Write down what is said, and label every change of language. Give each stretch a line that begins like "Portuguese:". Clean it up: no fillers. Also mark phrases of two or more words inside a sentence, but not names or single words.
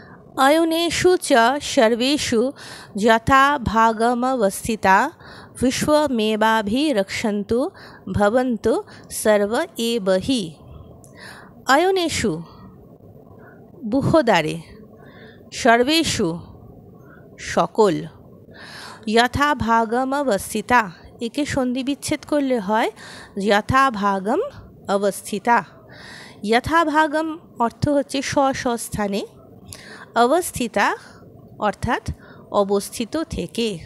Sanskrit: अयुनेषु च सर्वेषु यथा भागमवस्थिता विश्वमेवाभिरक्षन्तु भवन्तु सर्व एव हि।
Bangla: अयुनेषु বুহদ্বারে, সর্বেষু সকল,
Sanskrit: যথা ভাগম অবস্থিতা
Bangla: একে সন্ধি বিচ্ছেদ করলে হয়
Sanskrit: যথা ভাগম অবস্থিতা। যথা ভাগম
Bangla: অর্থ হচ্ছে স্বস্থানে, অবস্থিতা অর্থাৎ অবস্থিত থেকে।